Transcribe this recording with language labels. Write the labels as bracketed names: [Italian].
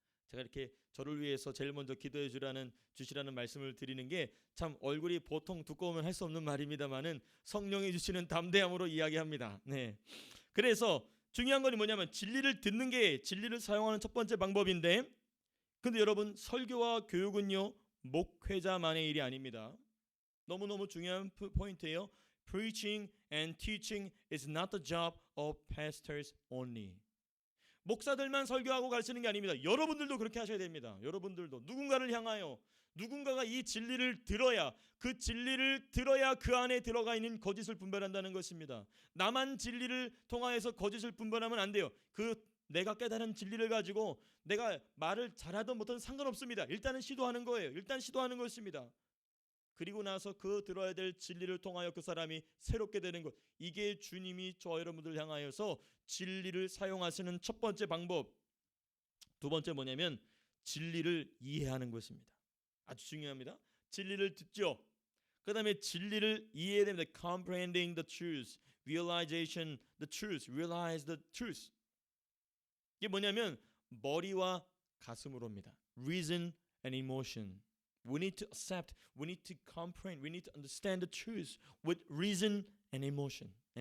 [Korean] 제가 이렇게 저를 위해서 제일 먼저 기도해 주시라는 말씀을 드리는 게 참 얼굴이 보통 두꺼우면 할 수 없는 말입니다만은 성령이 주시는 담대함으로 이야기합니다. 네. 그래서 중요한 건 뭐냐면 진리를 듣는 게 진리를 사용하는 첫 번째 방법인데, 근데 여러분 설교와 교육은요 목회자만의 일이 아닙니다. 너무너무 중요한 포인트예요. [English] Preaching and teaching is not the job of pastors only. [Korean] 목사들만 설교하고 가르치는 게 아닙니다. 여러분들도 그렇게 하셔야 됩니다. 여러분들도 누군가를 향하여, 누군가가 이 진리를 들어야, 그 진리를 들어야 그 안에 들어가 있는 거짓을 분별한다는 것입니다. 나만 진리를 통하여서 거짓을 분별하면 안 돼요. 내가 깨달은 진리를 가지고 내가 말을 잘하든 못하든 상관없습니다. 일단은 시도하는 거예요. 일단 시도하는 것입니다. 그리고 나서 그 들어야 될 진리를 통하여 그 사람이 새롭게 되는 것, 이게 주님이 저와 여러분들 향하여서 진리를 사용하시는 첫 번째 방법. 두 번째 뭐냐면 진리를 이해하는 것입니다. 아주 중요합니다. 진리를 듣죠. 그 다음에 진리를 이해해야 됩니다. [English] Comprehending the truth, realization the truth, realize the truth. [Korean] 이게 뭐냐면 머리와 가슴으로입니다. [English] Reason and emotion. We need to accept, we need to comprehend, we need to understand the truth with reason and emotion.